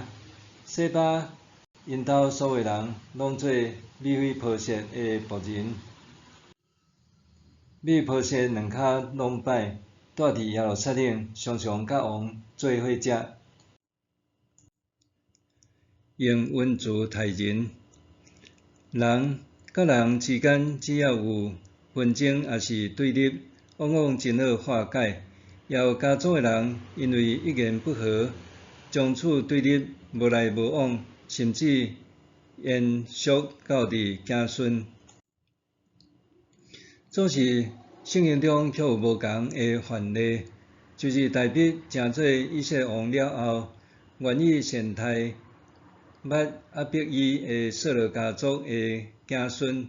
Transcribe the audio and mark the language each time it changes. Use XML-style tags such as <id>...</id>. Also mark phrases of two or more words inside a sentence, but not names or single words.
<nan>西巴因兜所有人拢做米非波设的仆人。米非波设两骹拢歹，住伫耶路撒冷，常常甲王做伙食。用文字待人。人甲人之间只要有纷争，也是对立，往往真好化解。也有家族的人因为一言不合，从此对立，无来无往，甚至延续到伫子孙。总是圣经中却有无同的范例，就是大卫成做以色列王了后，愿意善待捌压迫伊的扫罗家族的子孙。</nan>